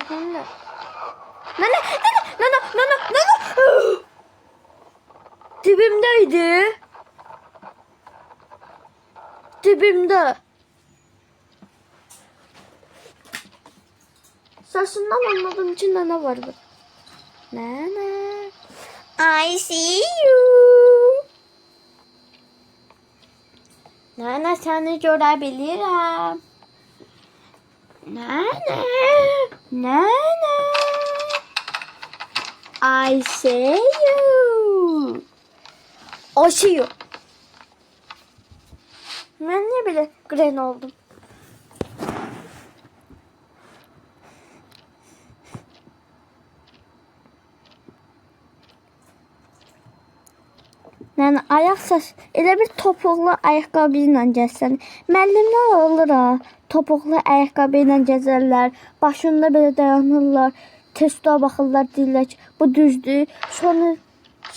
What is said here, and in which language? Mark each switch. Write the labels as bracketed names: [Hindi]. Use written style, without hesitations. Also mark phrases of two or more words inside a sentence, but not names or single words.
[Azerbaijani] Nənə. Dibimdə. Səsindən anladım ki, nənə var bu. Nənə. [English] I see you. [Azerbaijani] Nənə, səni görə bilirəm. Nənə. [English] I see you. I see you. [Turkish] Ben niye böyle gren oldum? [Azerbaijani] Yəni ayaq səs elə bir topuqlu ayaqqabı ilə gəzsən. Müəllimlər olur ha, topuqlu ayaqqabı ilə gəzərlər, başında belə dayanırlar, testoya baxırlar, deyirlər ki, bu düzdür.